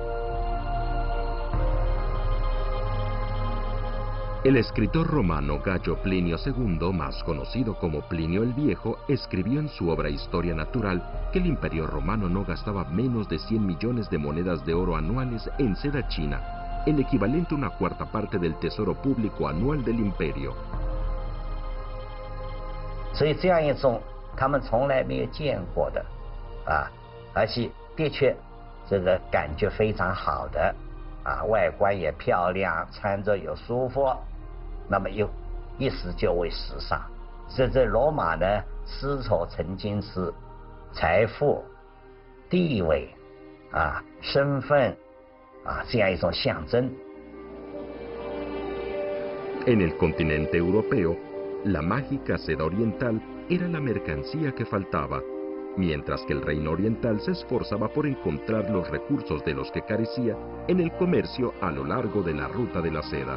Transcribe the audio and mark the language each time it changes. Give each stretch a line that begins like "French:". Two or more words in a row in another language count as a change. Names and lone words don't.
Spanish: El escritor romano Gayo Plinio II, más conocido como Plinio el Viejo, escribió en su obra Historia Natural que el Imperio Romano no gastaba menos de 100 millones de monedas de oro anuales en seda china, el equivalente a una cuarta parte del tesoro público anual del imperio.
Chinese: 所以这样一种他们从来没有见过的而且的确这个感觉非常好的外观也漂亮，穿着又舒服，那么一时就为时尚。这罗马呢，丝绸曾经是财富、地位身份这样一种象征。
Spanish: En el continente europeo, la mágica seda oriental era la mercancía que faltaba, mientras que el reino oriental se esforzaba por encontrar los recursos de los que carecía en el comercio a lo largo de la ruta de la seda.